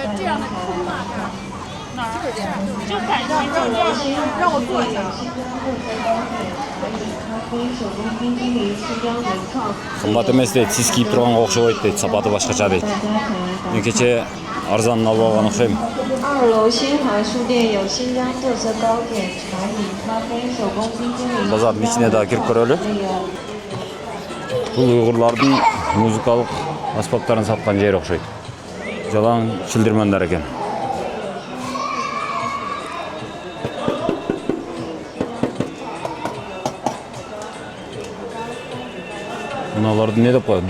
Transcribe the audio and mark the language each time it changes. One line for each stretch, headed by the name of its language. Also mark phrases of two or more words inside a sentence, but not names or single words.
Chinese: 就感觉让我坐一下。
Kazakh: Қымбат емес дейді, сіз киіп тұрғанға ұқсамайды дейді, сапаты басқаша дейді. Мен кеше арзанын алып алған ұқсаймын.
Chinese: 2 楼新华书店有新疆特色糕点、茶饮、咖啡、手工冰激凌。
Kazakh: Базардың ішіне де кіріп көрелі. Бұл ұйғырлардың музыкалық аспаптарын сатқан жер ұқсайды. Жалаң шілдірмандар екен. Мыналарды не деп қояды?